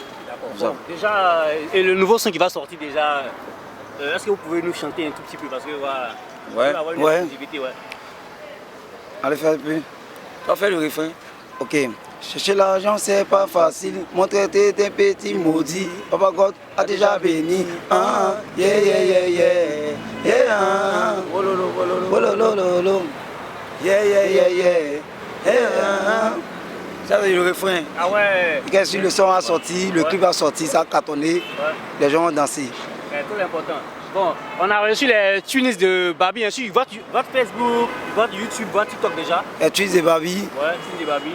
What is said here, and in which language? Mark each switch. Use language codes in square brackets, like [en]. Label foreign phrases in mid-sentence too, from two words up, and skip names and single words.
[fr] Bon, déjà, et le nouveau son qui va sortir déjà, est-ce que vous pouvez nous chanter un tout petit peu parce que voilà, ouais. Avoir une exclusivité, ouais. Allez faire un peu. Tu vas faire le refrain. Ok. Chercher l'argent c'est pas facile, mon traité d'un petit maudit, Papa God a déjà béni, yeah yeah yeah yeah, yeah, wololololo, yeah yeah yeah yeah, yeah. Ça c'est le refrain. Ah ouais. Qu'est-ce que le son a sorti, le clip a sorti, ça a cartonné, les gens ont dansé. C'est tout l'important. Bon, on a reçu les tunis de Babi, ainsi votre Facebook, votre YouTube, votre TikTok déjà. Les tunis de Babi. Ouais, tunis de Babi.